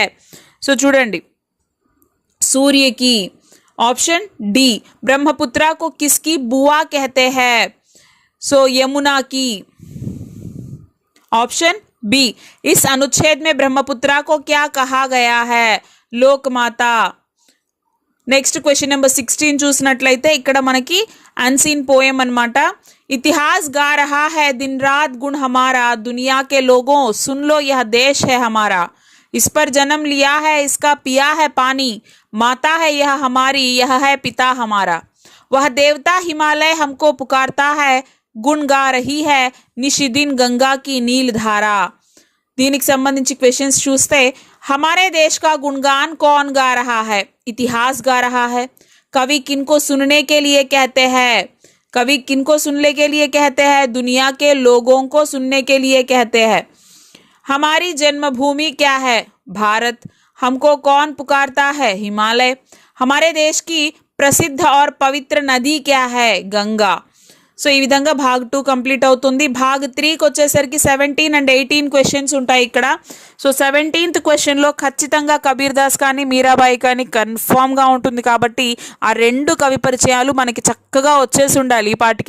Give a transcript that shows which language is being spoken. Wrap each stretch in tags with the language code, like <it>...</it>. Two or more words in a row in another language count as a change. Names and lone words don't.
<hi>सो చూడండి, सूर्य की.</hi> <en>Option D.</en> <hi>ब्रह्मपुत्रा को किसकी बुआ कहते हैं? सो यमुना की.</hi> <en>Option B.</en> <hi>इस अनुच्छेद में ब्रह्मपुत्रा को क्या कहा गया है? लोकमाता.</hi> <en>next question number</en> <te>16 చూసినట్లయితే ఇక్కడ మనకి</te> <en>unseen poem</en> <te>అనమాట.</te> <hi>इतिहास गा रहा है दिन रात गुण हमारा, दुनिया के लोगों सुन लो यह देश है हमारा. इस पर जन्म लिया है इसका पिया है पानी, माता है यह हमारी यह है पिता हमारा. वह देवता हिमालय हमको पुकारता है, गुण गा रही है निशिदिन गंगा की नील धारा.</hi> <te>దీనికి సంబంధించి క్వశ్చన్స్ చూస్తే</te> <hi>हमारे देश का गुणगान कौन गा रहा है? इतिहास गा रहा है. कवि किनको सुनने के लिए कहते हैं? कवि किनको सुनने के लिए कहते हैं? दुनिया के लोगों को सुनने के लिए कहते हैं. हमारी जन्मभूमि क्या है? भारत. हमको कौन पुकारता है? हिमालय. हमारे देश की प्रसिद्ध और पवित्र नदी क्या है? गंगा.</hi> <te>సో ఈ విధంగా భాగ్ 2 కంప్లీట్ అవుతుంది. భాగ్ 3కి వచ్చేసరికి</te> <en>17 and 18</en> <te>క్వశ్చన్స్ ఉంటాయి ఇక్కడ. సో 17th క్వశ్చన్లో ఖచ్చితంగా కబీర్ దాస్ కానీ మీరాబాయి కానీ కన్ఫామ్గా ఉంటుంది. కాబట్టి ఆ రెండు కవి పరిచయాలు మనకి చక్కగా వచ్చేసి ఉండాలి ఈ పాటికే.</te>